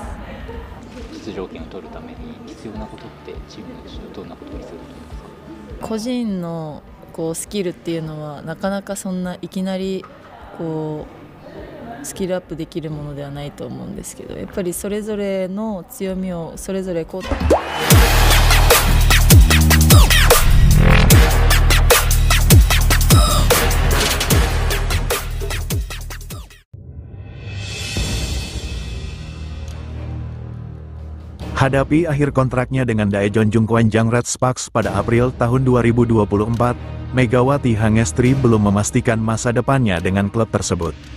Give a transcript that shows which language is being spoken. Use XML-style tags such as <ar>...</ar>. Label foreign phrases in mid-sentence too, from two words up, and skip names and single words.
<ja>出場権を取るために必要なことってチームの中でどんなことが必要だと思いますか？個人のこうスキルっていうのはなかなかそんないきなりこうスキルアップできるものではないと思うんですけど、やっぱりそれぞれの強みをそれぞれこう</ja> <id>Hadapi akhir kontraknya dengan Daejeon Jungkwanjang Red Sparks pada April tahun 2024, Megawati Hangestri belum memastikan masa depannya dengan klub tersebut.</id>